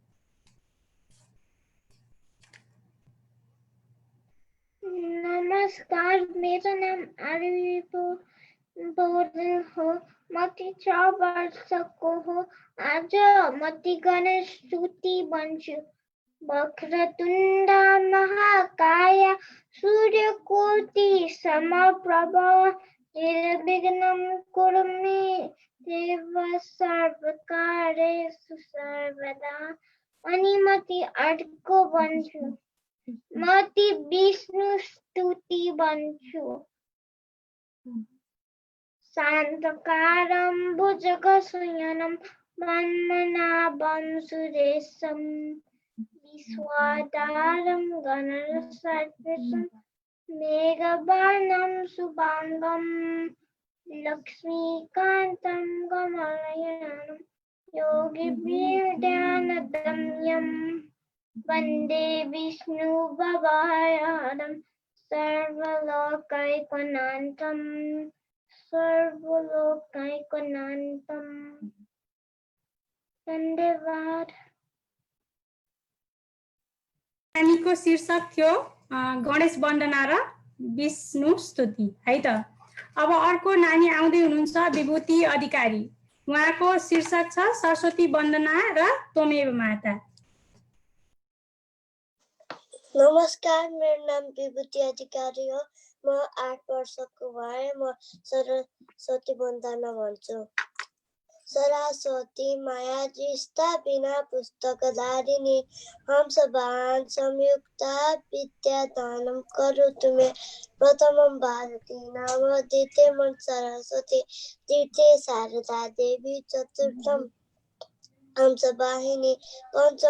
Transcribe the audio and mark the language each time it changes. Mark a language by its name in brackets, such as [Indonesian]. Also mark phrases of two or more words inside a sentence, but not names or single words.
[Nepali] नमस्कार, मेरो नाम आरुबी पौडेल हो। म 13 वर्षको हो। आज म ती गणेश स्तुति भन्छु। [Sanskrit] वक्रतुण्ड महाकाय सूर्यकोटि समप्रभ निर्विघ्नं कुरु मे देव सर्वकार्येषु सर्वदा। [Nepali] अनि म ती अर्को भन्छु। म ती विष्णु स्तुति भन्छु [Sanskrit] शान्तकारं भुजगशयनं पद्मनाभं सुरेशं विश्वाधारं गगनसदृशं मेघवर्णं शुभांगं लक्ष्मीकान्तं कमलनयनं योगिभिर्ध्यानगम्यं वन्दे विष्णुभवहरं सर्वलोकैकनाथं धन्यवाद। [Nepali] नानीको शीर्षक थियो गणेश वन्दना र विष्णु स्तुति है त। अब अर्को नानी आउँदै हुनुहुन्छ विभूति अधिकारी। उहाँको शीर्षक छ सरस्वती वन्दना र त्वमेव माता। नमस्कार, मेरो नाम विभूति अधिकारी हो। म 8 वर्षको भए म सरस्वती वन्दना भन्छु। [Sanskrit] सरस्वती माया दृष्टा बिना पुस्तकधारिणी हंसवाहन संयुक्ता विद्यादानं करो तुमे प्रथमं भारती नाम द्वितीयं सरस्वती तृतीय शारदा देवी चतुर्थं हंसवाहिनी पंचम